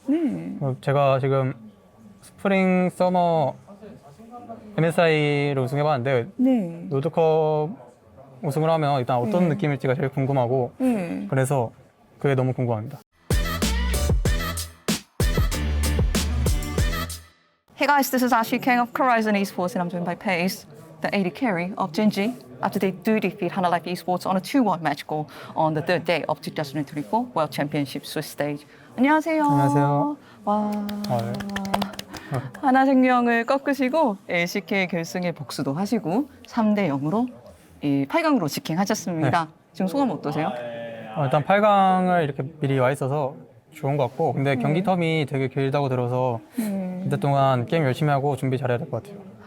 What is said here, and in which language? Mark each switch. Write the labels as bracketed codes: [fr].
[ko] 네. 제가 지금 스프링 서머 MSI를 우승해봤는데 네. 롤드컵 우승을 하면 일단 어떤 느낌일지가 제일 궁금하고 네. 그래서 그게 너무 궁금합니다. [en] Hey guys, this is Ashley King of Horizon Esports and I'm joined by Pace, the AD carry of Genji, after they do defeat Hana Life Esports on a 2-1 match goal on the third day of 2024 World Championship Swiss stage. [ko] 안녕하세요. 안녕하세요. 와. 네. 하나생명을 꺾으시고 LCK 결승에 복수도 하시고 3대 0으로 8강으로 직행하셨습니다. 지금 소감 어떠세요? 일단 8강을 이렇게 미리 와 있어서 좋은 것 같고 근데 경기 텀이 되게 길다고 들어서 그때 동안 게임 열심히 하고 준비 잘해야 될 것 같아요.